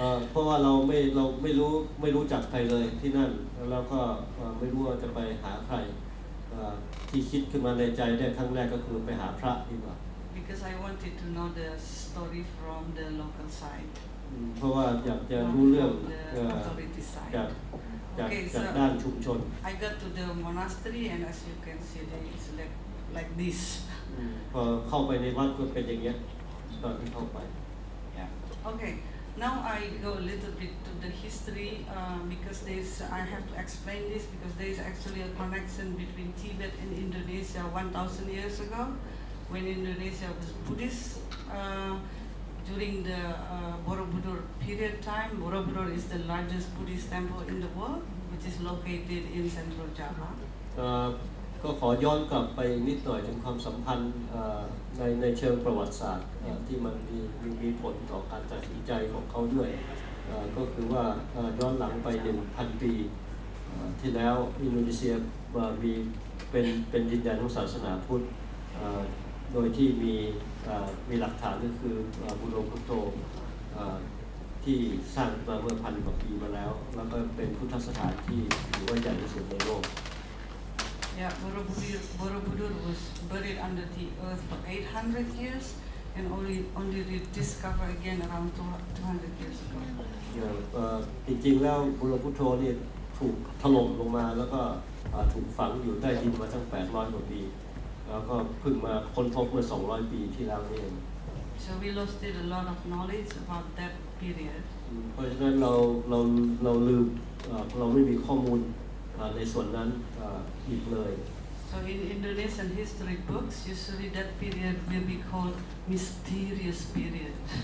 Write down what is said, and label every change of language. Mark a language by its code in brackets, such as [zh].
[th] เพราะว่าเราไม่รู้จักใครเลยที่นั่นแล้วก็ไม่รู้ว่าจะไปหาใครที่คิดขึ้นมาในใจได้ครั้งแรกก็คือไปหาพระดีกว่า [en] Because I wanted to know the story from the local side. [th] เพราะว่าอยากจะรู้เรื่อง [en] the authority side. [th] จากด้านชุมชน [en] I got to the monastery and as you can see there is like this. [th] พอเข้าไปในวัดก็เป็นอย่างเงี้ยตอนที่เข้าไป [en] Yeah. Okay. Now I go a little bit to the history because I have to explain this because there is actually a connection between Tibet and Indonesia 1,000 years ago when Indonesia was Buddhist. During the Borobudur period time, Borobudur is the largest Buddhist temple in the world, which is located in central Java. [th] ก็ขอย้อนกลับไปนิดหน่อยถึงความสัมพันธ์ในเชิงประวัติศาสตร์ที่มันมีผลต่อการตัดสินใจของเขาด้วยก็คือว่าย้อนหลังไป 1,000 ปีที่แล้วอินโดนีเซียเป็นดินแดนของศาสนาพุทธโดยที่มีหลักฐานก็คือบุโรพุทโธที่สร้างมาเมื่อ1,000 กว่าปีมาแล้วแล้วก็เป็นพุทธสถานที่ถือว่าใหญ่ที่สุดในโลก [en] Yeah, Borobudur was buried under the earth for 800 years and only rediscovered again around 200 years ago. [th] จริงๆแล้วบุโรพุทโธนี่ถูกถล่มลงมาแล้วก็ถูกฝังอยู่ใต้ดินมาตั้ง800 กว่าปีแล้วก็เพิ่งมาค้นพบเมื่อ200 ปีที่แล้วนี่เอง [en] So we lost a lot of knowledge about that period. [th] เพราะฉะนั้นเราลืมเราไม่มีข้อมูลในส่วนนั้นอีกเลย [en] So in Indonesian history books, usually that period will be called mysterious period.